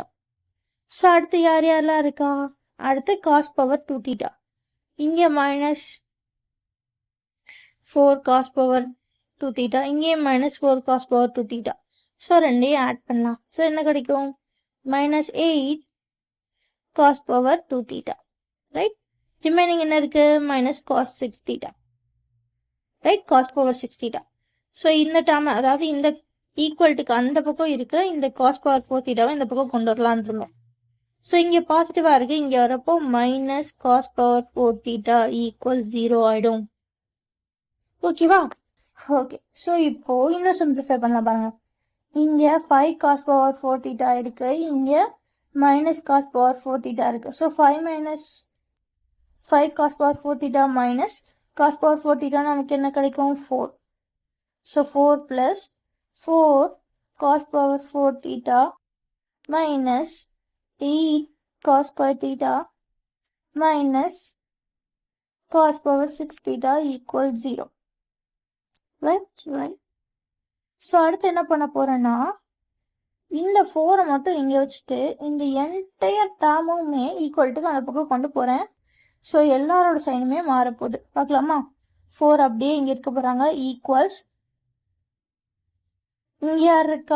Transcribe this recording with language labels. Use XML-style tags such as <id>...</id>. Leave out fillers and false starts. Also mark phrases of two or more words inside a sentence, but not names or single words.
<ta>ஸோ அடுத்து யாரெல்லாம் இருக்கா? அடுத்து</ta> <en>cos power 2 theta,</en> <ta>இங்கே</ta> <en>minus 4 cos power 2 theta,</en> <ta>இங்கே</ta> <en>minus 4 cos power 2 theta.</en> <ta>ஸோ ரெண்டையும் ஆட் பண்ணலாம். ஸோ என்ன கிடைக்கும்?</ta> <en>minus 8 cos power 2 theta. Right? Remaining</en> <ta>என்ன இருக்கு?</ta> <en>minus cos 6 theta. Right? cos power 6 theta. So</en> <ta>இந்த term, அதாவது இந்த ஈக்குவல்ட்டுக்கு அந்த பக்கம் இருக்கு, இந்த</ta> <en>cos power 4 theta</en> <ta>இந்த பக்கம் கொண்டு வரலான்னு இருந்தோம். ஸோ இங்கே பாசிட்டிவாக இருக்கு, இங்கே வரப்போ</ta> <en>minus cos power 4 theta equals 0</en> <ta>ஆகிடும். ஓகேவா? ஓகே. ஸோ இப்போ இன்னும் சிம்பிளிஃபை பண்ணலாம் பாருங்க. இங்கே</ta> <en>5 cos power 4 theta</en> <ta>இருக்கு, இங்கே</ta> <en>minus cos power 4 theta</en> <ta>இருக்கு.</ta> <en>So 5 minus 5 cos power 4 theta minus cos power 4 theta</en> <ta>நமக்கு என்ன கிடைக்கும்?</ta> <en>4. So 4 plus 4 cos power 4 theta minus 8 cos square theta minus cos power 6 theta equals 0. Right.</en> <ta>ஸோ அடுத்து என்ன பண்ண போறேன்னா இந்த 4 மட்டும் இங்கே வச்சுட்டு இந்த</ta> <en>entire term</en> <ta>ஈக்குவல்ட்டுக்கு அந்த பக்கம் கொண்டு போகிறேன். ஸோ எல்லாரோட சைனுமே மாறப்போகுது. பார்க்கலாமா? 4 அப்படியே இங்கே இருக்க போகிறாங்க. ஈக்குவல்ஸ் இங்கே யார் இருக்கா?</ta>